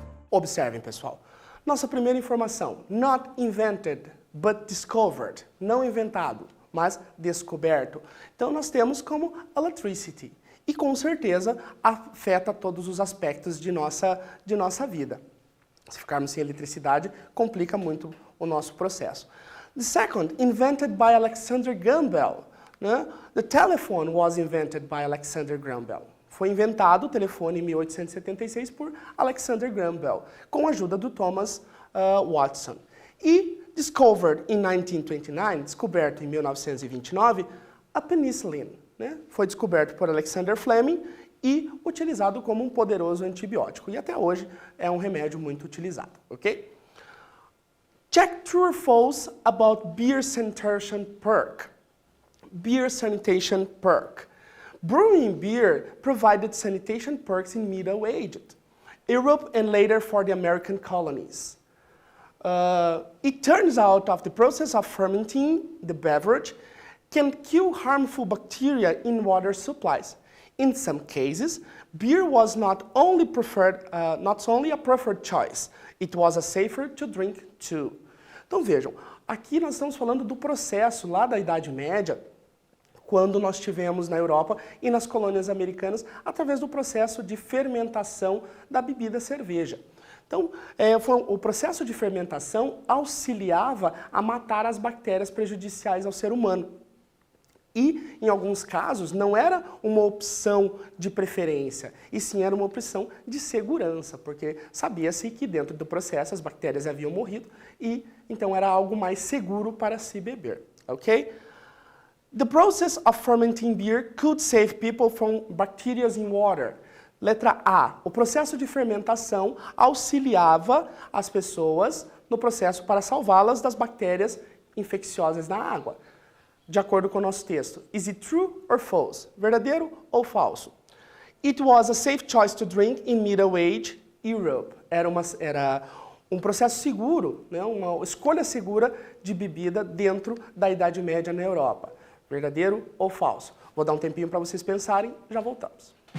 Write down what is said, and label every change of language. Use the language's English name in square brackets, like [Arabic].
[Portuguese] Observem, pessoal. Nossa primeira informação, [English] not invented, but discovered. [Portuguese] Não inventado, mas descoberto. Então, nós temos como electricity. E, com certeza, afeta todos os aspectos de nossa vida. Se ficarmos sem eletricidade, complica muito o nosso processo. [English] The second, invented by Alexander Graham Bell. Né? The telephone was invented by Alexander Graham Bell. [Portuguese] Foi inventado o telefone em 1876 por Alexander Graham Bell, com a ajuda do Thomas Watson. E [English] discovered in 1929, [Portuguese] descoberto em 1929, a penicillin. Né? Foi descoberto por Alexander Fleming e utilizado como um poderoso antibiótico. E até hoje é um remédio muito utilizado, ok? [English] Check true or false about beer sanitation perk. Beer sanitation perk. Brewing beer provided sanitation perks in Middle Aged Europe and later for the American colonies. It turns out that the process of fermenting the beverage can kill harmful bacteria in water supplies. In some cases, beer was not only a preferred choice, it was a safer to drink too. [Portuguese] Então vejam, aqui nós estamos falando do processo lá da Idade Média, quando nós tivemos na Europa e nas colônias americanas, através do processo de fermentação da bebida cerveja. Então, o processo de fermentação auxiliava a matar as bactérias prejudiciais ao ser humano. E, em alguns casos, não era uma opção de preferência, e sim era uma opção de segurança, porque sabia-se que dentro do processo as bactérias haviam morrido e, então, era algo mais seguro para se beber, ok? [English] The process of fermenting beer could save people from bacteria in water. [Portuguese] Letra A. O processo de fermentação auxiliava as pessoas no processo para salvá-las das bactérias infecciosas na água. De acordo com o nosso texto. [English] Is it true or false? [Portuguese] Verdadeiro ou falso? [English] It was a safe choice to drink in Middle Age Europe. [Portuguese] Era um processo seguro, né? Uma escolha segura de bebida dentro da Idade Média na Europa. Verdadeiro ou falso? Vou dar um tempinho para vocês pensarem, já voltamos.